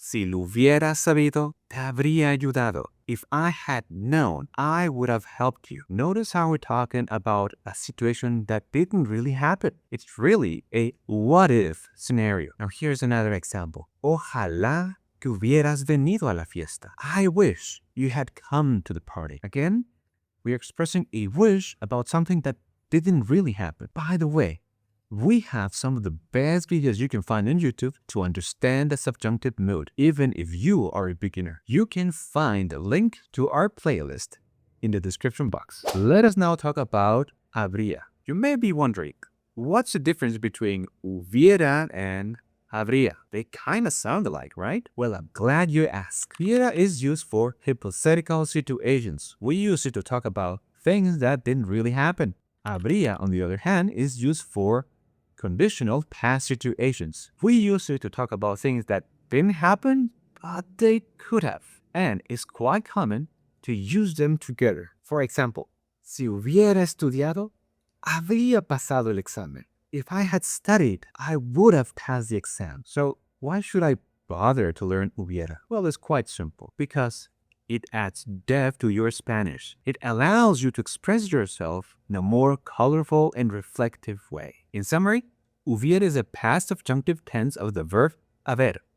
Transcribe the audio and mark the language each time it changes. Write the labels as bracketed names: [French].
[Spanish] Si lo hubiera sabido, te habría ayudado. [English] If I had known, I would have helped you. Notice how we're talking about a situation that didn't really happen. It's really a what-if scenario. Now here's another example. [Spanish] Ojalá que hubieras venido a la fiesta. [English] I wish you had come to the party. Again, we're expressing a wish about something that didn't really happen. By the way, we have some of the best videos you can find on YouTube to understand the subjunctive mood, even if you are a beginner. You can find a link to our playlist in the description box. Let us now talk about habría. You may be wondering, what's the difference between hubiera and habría? They kind of sound alike, right? Well, I'm glad you asked. Hubiera is used for hypothetical situations. We use it to talk about things that didn't really happen. Habría, on the other hand, is used for conditional past situations. We use it to talk about things that didn't happen, but they could have. And it's quite common to use them together. For example, [Spanish] si hubiera estudiado, habría pasado el examen. [English] If I had studied, I would have passed the exam. So why should I bother to learn hubiera? Well, it's quite simple. Because it adds depth to your Spanish. It allows you to express yourself in a more colorful and reflective way. In summary, hubiera is a past subjunctive tense of the verb haber.